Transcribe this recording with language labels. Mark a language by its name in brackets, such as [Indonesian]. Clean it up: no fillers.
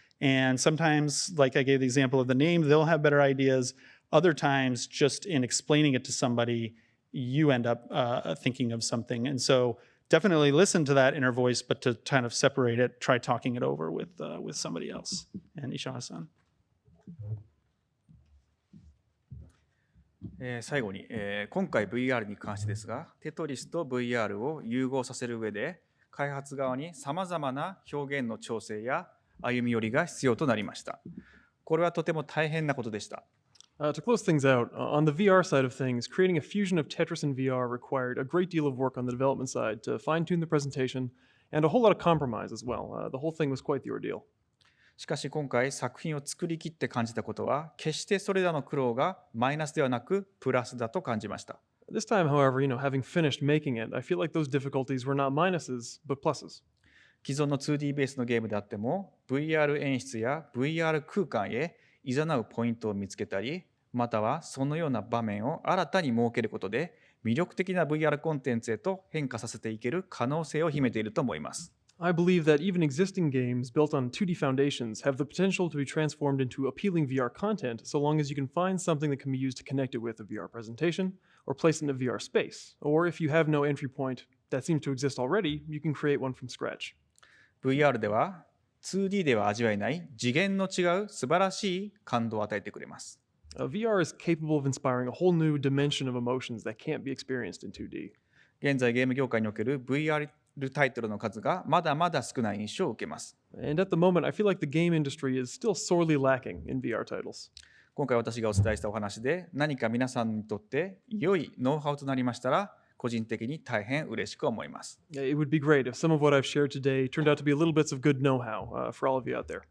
[English] And sometimes, like I gave the example of the name, they'll have better ideas. Other times, just in explaining it to somebody, you end up thinking of something. And so definitely listen to that inner voice, but to kind of separate it, try talking it over with somebody else. And Ishihara-san. [Japanese] 最後に、今回 VR に関してですが、テトリスと VR を融合させる上で、開発側にさまざまな表現の調整や歩み寄りが必要となりました。これはとても大変なことでした。 [English] To close things out, on the VR side of things, creating a fusion of Tetris and VR required a great deal of work on the development side to fine-tune the presentation and a whole lot of compromise as well. The whole thing was quite the ordeal. [Japanese] しかし今回作品を作り切って感じたことは、決してそれらの苦労がマイナスではなくプラスだと感じました。 [English] This time, however, having finished making it, I feel like those difficulties were not minuses, but pluses. [Japanese] 既存の 2D ベースのゲームであっても VR 演出や VR 空間へ誘うポイントを見つけたり、またはそのような場面を新たに設けることで魅力的な VR コンテンツへと変化させていける可能性を秘めていると思います。 [English] I believe that even existing games built on 2D foundations have the potential to be transformed into appealing VR content so long as you can find something that can be used to connect it with a VR presentation or place it in a VR space. Or if you have no entry point that seems to exist already, you can create one from scratch. [Japanese] VR では 2D では味わえない次元の違う素晴らしい感動を与えてくれます。 [English] VR is capable of inspiring a whole new dimension of emotions that can't be experienced in 2D. [Japanese] 現在ゲーム業界における VR タイトルの数がまだまだ少ない印象を受けます。 [English] And at the moment, I feel like the game industry is still sorely lacking in VR titles. [Japanese] 今回私がお伝えしたお話で何か皆さんにとって良いノウハウとなりましたら個人的に大変嬉しく思います。 [English] It would be great if some of what I've shared today turned out to be a little bits of good know-how for all of you out there.